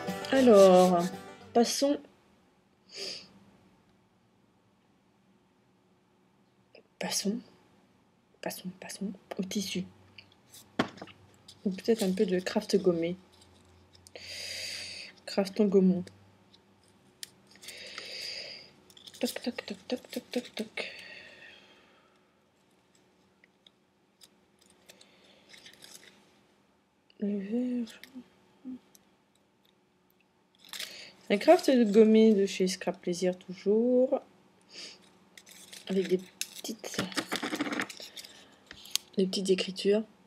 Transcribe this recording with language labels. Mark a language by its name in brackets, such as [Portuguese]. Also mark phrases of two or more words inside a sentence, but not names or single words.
[French] Alors, passons au tissu. Ou peut-être un peu de craft gommé. Crafton gommon. Toc, toc, toc, toc, toc, toc, toc. Le vert. Un craft de gommé de chez Scrap Plaisir toujours. Avec des petites écritures.